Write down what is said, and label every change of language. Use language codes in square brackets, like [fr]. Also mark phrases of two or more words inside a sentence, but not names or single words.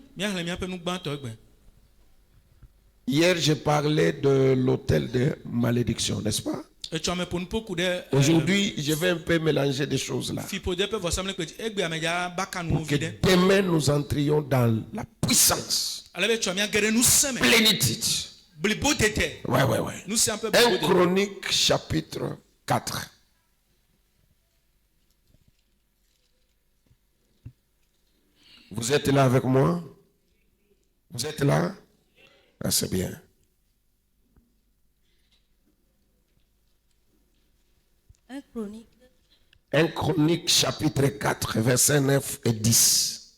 [fr] Hier, j'ai parlé de l'autel de malédiction, n'est-ce pas? Aujourd'hui, je vais un peu mélanger des choses là. Pour que demain, nous entrions dans la puissance, plénitude [ee] blibo tete. [fr] Ouais. Nous c'est un peu 1 [ee] blibo tete. [fr] Chronique chapitre 4. Vous êtes là avec moi? Vous êtes là? Ah, c'est bien. 1 Chronique chapitre 4, versets 9 et 10.